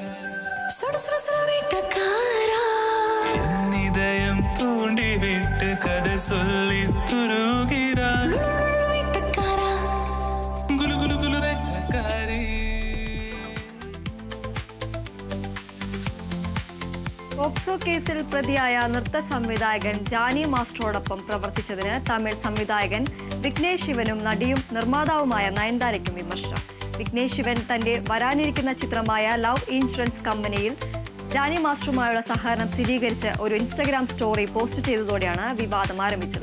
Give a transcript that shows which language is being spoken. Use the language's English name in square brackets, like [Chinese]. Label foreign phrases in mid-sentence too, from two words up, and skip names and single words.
[Tamil] இதயம் தூண்டி விட்டு கதை சொல்லி துருகிறார் குலு குலு குலு வெட்டக்காரி. [Malayalam] പോക്സോ കേസിൽ പ്രതിയായ നൃത്ത സംവിധായകൻ ജാനി മാസ്റ്ററോടൊപ്പം പ്രവർത്തിച്ചതിന് തമിഴ് സംവിധായകൻ വിഘ്നേഷ് ശിവനും നടിയും നിർമ്മാതാവുമായ നയൻതാരയ്ക്കും വിമർശനം. വിഘ്നേഷ് ശിവൻ തന്റെ വരാനിരിക്കുന്ന ചിത്രമായ ലവ് ഇൻഷുറൻസ് കമ്പനിയിൽ ജാനി മാസ്റ്ററുമായുള്ള സഹകരണം സ്ഥിരീകരിച്ച് ഒരു ഇൻസ്റ്റഗ്രാം സ്റ്റോറി പോസ്റ്റ് ചെയ്തതോടെയാണ് വിവാദം ആരംഭിച്ചത്.